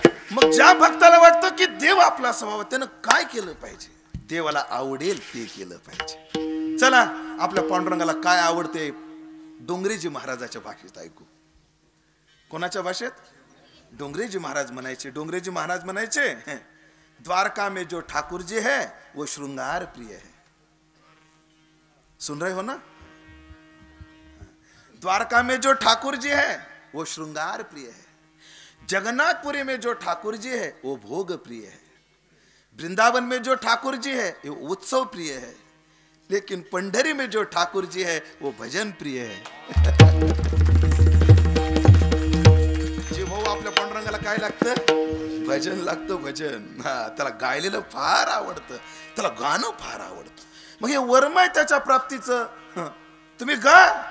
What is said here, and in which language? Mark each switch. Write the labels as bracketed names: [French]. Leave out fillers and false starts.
[Marathi] मग ज्या भक्ताला वाटतं की देव आपला स्वभाव, त्यानं काय केलं पाहिजे? देवाला आवडेल ते केलं पाहिजे. चला आपल्या पांडुरंगाला काय आवडते डोंगरेजी महाराजाच्या भाषेत ऐकू. कोणाच्या भाषेत? डोंगरेजी महाराज म्हणायचे. डोंगरेजी महाराज म्हणायचे, [Hindi] द्वारका में जो ठाकुर जी है वो श्रृंगार प्रिय है. सुन रहे हो ना? द्वारका में जो ठाकुर जी है वो श्रृंगार प्रिय है. जगन्नाथपुरी में जो ठाकुर जी है वो भोग प्रिय है. वृंदावन में जो ठाकुर जी है वो उत्सव प्रिय है. लेकिन पंढरी में जो ठाकुर जी है वो भजन प्रिय है. [Marathi] जी भाऊ, आपल्या पांडुरंगाला काय लागतं? भजन लागतं. भजन. हा, त्याला गायलेलं फार आवडतं, त्याला गाणं फार आवडतं. मग हे वर्म आहे त्याच्या प्राप्तीचं. तुम्ही गा.